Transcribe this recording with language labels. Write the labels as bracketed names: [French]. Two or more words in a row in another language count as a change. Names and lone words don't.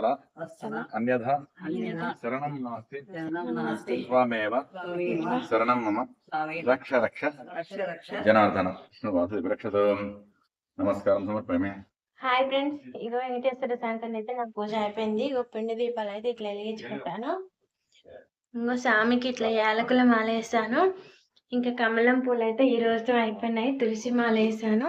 [Sanskrit] अन्यथा शरणं नास्ति त्वमेव शरणं मम रक्ष रक्ष जनार्दन रक्षतु నమస్కారం సమర్పయామి. [English] Hi friends. [Telugu] ఇగో వెంకటేశ్వర స్వామి అయితే నాకు పూజ అయిపోయింది. ఇగో పిండి దీపాలు అయితే ఇట్లా వెలిగించుకుంటాను. ఇంకో స్వామికి ఇట్లా యాలకుల మాల వేసాను. ఇంకా కమలం పూలు అయితే ఈ రోజు అయిపోయినాయి. తులసి మాల వేసాను.